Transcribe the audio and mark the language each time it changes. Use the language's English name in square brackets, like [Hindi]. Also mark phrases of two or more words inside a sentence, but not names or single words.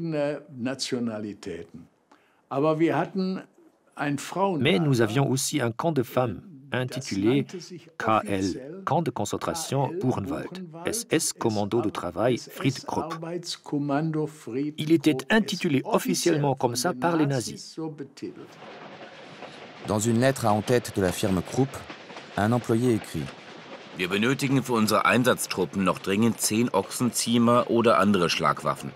[French] Mais nous avions aussi un camp de femmes, intitulé KL, Camp de concentration Buchenwald, SS Commando de travail Fried Krupp. Il était intitulé officiellement comme ça par les nazis. Dans une lettre à en-tête de la firme Krupp, un employé écrit: [German] Wir benötigen für unsere Einsatztruppen noch dringend 10 Ochsenziemer oder andere Schlagwaffen.